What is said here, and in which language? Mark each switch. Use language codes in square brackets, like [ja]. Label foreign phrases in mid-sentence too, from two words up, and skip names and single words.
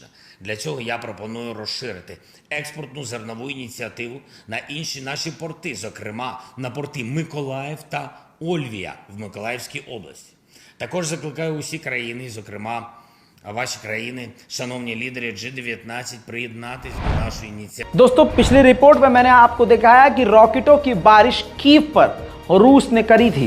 [uk] Для цього я пропоную розширити експортну зернову ініціативу на інші наші порти, зокрема на порти Миколаїв та Ольвія в Миколаївській області. Також закликаю усі країни, зокрема ваші країни, шановні лідери G19, приєднатись до нашої ініціативи. [hi] दोस्तों, पिछली रिपोर्ट में मैंने आपको दिखाया कि रॉकेटों की बारिश कीव पर रूस ने करी थी।